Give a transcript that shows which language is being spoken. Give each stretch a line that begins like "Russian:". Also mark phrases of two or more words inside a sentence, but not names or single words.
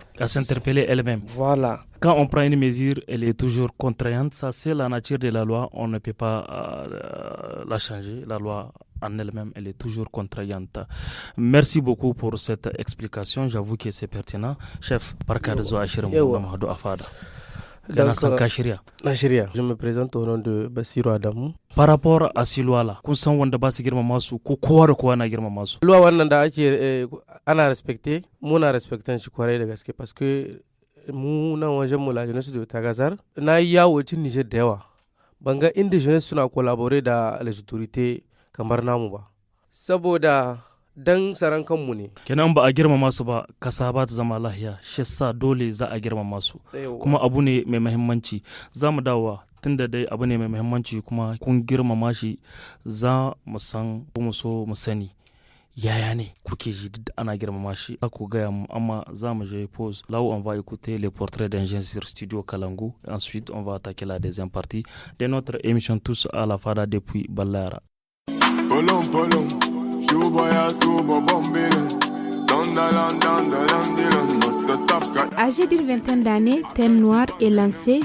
French: À s'interpeller elle-même. Voilà. Quand on prend une mesure, elle est toujours contraignante. Ça, c'est la nature de la loi. On ne peut pas la changer. La loi en elle-même, elle est toujours contraignante. Merci beaucoup pour cette explication. J'avoue que c'est pertinent. Chef,
Hausa: barka da zuwa shirin Muhammadu Afada. Gana san ka shirya. Na shirya.
French: Je me présente au nom de Bassirou Adamou. Par rapport à ces lois-là,
Hausa: kun san wanda ba su girmama su ko kowa da kowa na girmama su. Loi wannan da ake ana respecté, muna respectan shi kwarai da gaske
French: parce que
Hausa: mu nan wajen mu
French: la jeunesse de Tagazar
Hausa: na yi yawo cin Niger da yawa. Banga inda jeunesse suna collaborer da
French: les autorités
Hausa: kamar namu ba. Saboda dan saran kanmu ne. Kenan ba a girmama su ba kasa ba ta zama lahiya, shi sa dole za a girmama su. Kuma abu ne mai muhimmanci. Za mu dawowa tunda dai abu ne mai muhimmanci kuma kun girmama shi, za mu san mu so mu sani yaya ne kuke ji duk ana girmama shi. Ku gaya mu, amma za mu je pause.
French: Là où on va écouter les portraits d'un jeune sur Studio Kalangu. Ensuite, on va attaquer la deuxième partie de notre émission Tous à la Fada depuis Ballara. Âgé d'une vingtaine d'années, Thème Noir est lancé.